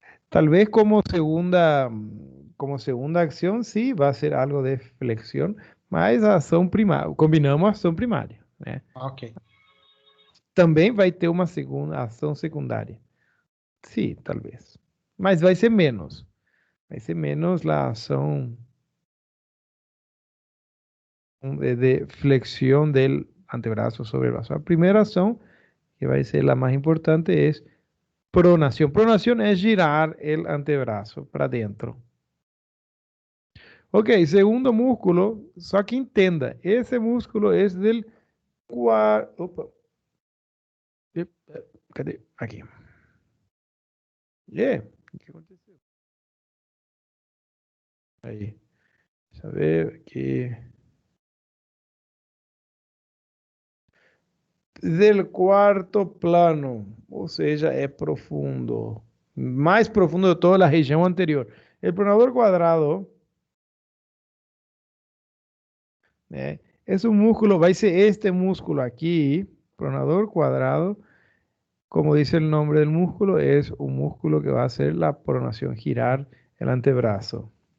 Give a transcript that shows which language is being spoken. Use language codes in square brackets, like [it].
[es] Tal vez como segunda acción, sí, va a ser algo de flexión, [pt] mas a ação primária, combinamos a ação primária, né? Ok. Também vai ter uma segunda ação secundária. Sim, talvez. Mas vai ser menos. Vai ser menos a ação [es] de flexión del antebrazo sobre el brazo. La primera acción, que va a ser la más importante, es pronación. Pronación es girar el antebrazo para adentro. Ok, segundo músculo, [pt] só que entenda, [es] ese músculo es del cuarto. Opa. [pt] Cadê? Aqui. Yeah. O que aconteceu? Aí. Deixa eu ver aqui. [es] Del cuarto plano, [pt] ou seja, é profundo. Mais profundo de toda a região anterior. [es] El pronador cuadrado, né? Es un músculo, va a ser este músculo aquí, pronador cuadrado, como dice el nombre del músculo, es un músculo que va a hacer la pronación, girar el antebrazo.